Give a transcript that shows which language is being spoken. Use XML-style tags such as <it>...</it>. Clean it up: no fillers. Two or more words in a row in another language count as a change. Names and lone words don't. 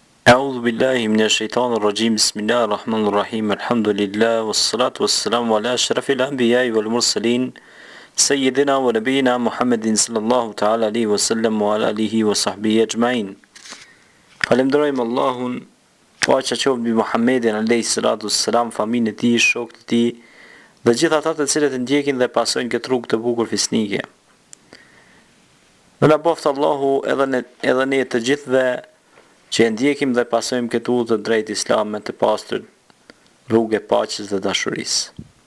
<ar>أعوذ بالله من الشيطان الرجيم بسم الله الرحمن الرحيم الحمد لله والصلاة والسلام على أشرف الأنبياء والمرسلين سيدنا ونبينا محمد صلى الله تعالى عليه وسلم وعلى آله وصحبه أجمعين.</ar> <sq>Falemderojmë Allahun, paqja qoftë mbi Muhammedin</sq> <ar>عليه الصلاة والسلام,</ar> <sq>familjen e tij, shokët e tij dhe gjithë ata të cilët e ndjekin dhe pasojnë këtë rrugë të bukur fisnike. Në boft Allahu edhe ne të gjithëve që e ndjekim dhe pasojmë këtë udhë të drejtë islame të pastër, rrugë e paqes dhe dashurisë.</sq>